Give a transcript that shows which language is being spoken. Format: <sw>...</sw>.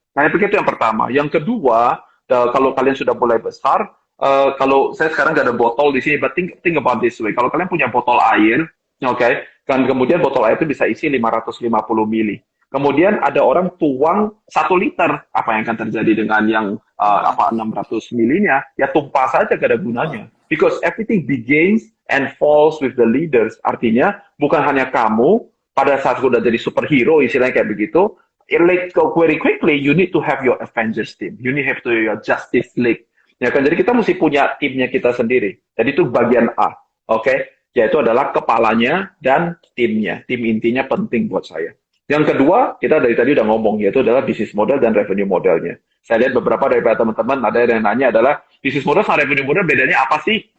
<id>Nah, itu yang pertama. Yang kedua, kalau kalian sudah mulai besar, kalau saya sekarang nggak ada botol di sini,</id> <en>but think about this way.</en> <id>Kalau kalian punya botol air, oke, kan kemudian botol air itu bisa isi 550 mili. Kemudian ada orang tuang 1 liter, apa yang akan terjadi dengan yang 600 milinya? Ya tumpah saja, gak ada gunanya.</id> <en>Because everything begins and falls with the leaders.</en> <id>Artinya bukan hanya kamu pada saat sudah jadi superhero, istilahnya kayak begitu.</id> <en>Like very quickly, you need to have your Avengers team. You need to have your Justice League.</en> <id>Ya kan, jadi kita mesti punya timnya kita sendiri. Jadi itu bagian A, oke? Yaitu adalah kepalanya dan timnya. Tim intinya penting buat saya. Yang kedua, kita dari tadi udah ngomong, yaitu adalah bisnis model dan revenue modelnya. Saya lihat beberapa dari teman-teman, ada yang nanya adalah, bisnis model sama revenue model bedanya apa sih?</id>